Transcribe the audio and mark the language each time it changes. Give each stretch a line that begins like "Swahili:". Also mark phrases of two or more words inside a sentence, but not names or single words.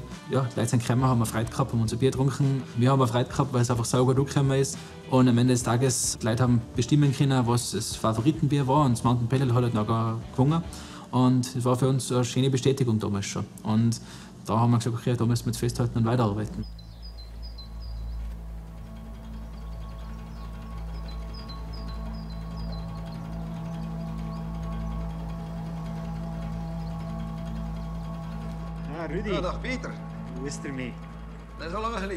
German: Ja, die Leute sind gekommen, haben Freude gehabt, haben unser Bier getrunken. Wir haben Freude gehabt, weil es einfach saugut angekommen ist. Und am Ende des Tages, die Leute haben bestimmen können, was das Favoritenbier war und das Mountain Pale Ale hat halt noch gewonnen. Und das war für uns eine schöne Bestätigung damals schon. Und da haben wir gesagt, okay, da müssen wir jetzt festhalten und weiterarbeiten.
Dutch: Rudy. Ja, dag Peter. Hoe is het ermee? Dat is al lang geleden.